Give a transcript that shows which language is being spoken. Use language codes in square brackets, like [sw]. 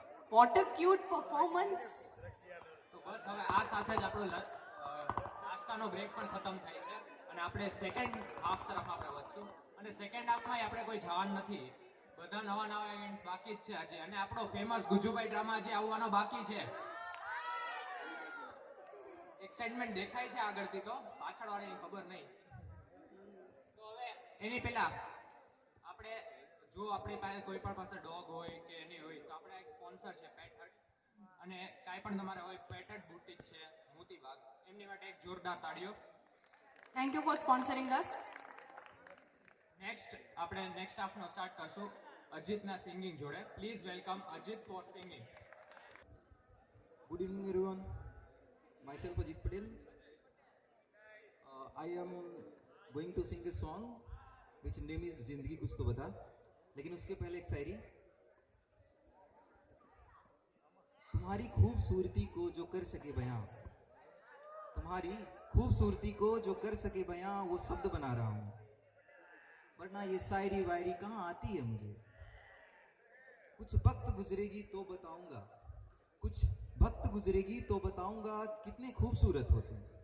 [en] What a cute performance. [gu] તો બસ હવે આ સાથે જ આપણો નાસ્તાનો બ્રેક પણ ખતમ થાય છે અને આપણે સેકન્ડ હાફ તરફ આપણે વધશું અને સેકન્ડ હાફમાં આપણે કોઈ જવાનું નથી બધા નવા નવા ઇવેન્ટ્સ બાકી જ છે આજે અને આપણો ફેમસ ગુજુભાઈ ડ્રામા જે આવવાનો બાકી છે એક્સાઇટમેન્ટ દેખાય છે આગળથી તો પાછળવાળાની ખબર નહીં તો હવે એની પહેલા આપણે જો આપણી પાસે કોઈ પણ પાસે ડોગ હોય કે એની હોય તો આપણે એક સ્પોન્સર છે પેટ હટ અને કાંઈ પણ તમારે હોય પેટ હટ બુટીક છે મોતીબાગ એમની માટે એક જોરદાર તાળીઓ. [en] Thank you for sponsoring us. [gu] Next આપણે નેક્સ્ટ હાફનો સ્ટાર્ટ કરશું અજીતના સિંગિંગ જોડે. [en] Please welcome Ajit for singing. Good evening, everyone. Myself Ajit Patel. I am going to sing a song which name is जिंदगी कुछ तो बता. [hi] लेकिन उसके पहले एक शायरी. तुम्हारी खूबसूरती को जो कर सके बयां, तुम्हारी खूबसूरती को जो कर सके बयां वो शब्द बना रहा हूँ. वरना ये शायरी वायरी कहाँ आती है मुझे. कुछ वक्त गुजरेगी तो बताऊंगा, कुछ वक्त गुजरेगी तो बताऊंगा कितने खूबसूरत हो तुम.